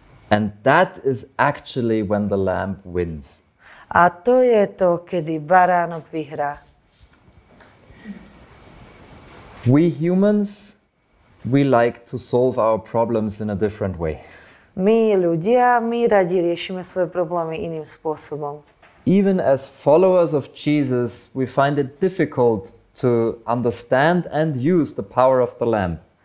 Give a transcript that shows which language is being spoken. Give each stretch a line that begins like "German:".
English: And that is actually when the lamb wins.
Slovak: A to je to, kedy baránok vyhrá.
English: We humans, we like to solve our problems in a different way.
Slovak: My ľudia, my radi riešime svoje problémy iným spôsobom.
English: Even as followers of Jesus, we find it difficult to understand and use the power of the Lamb.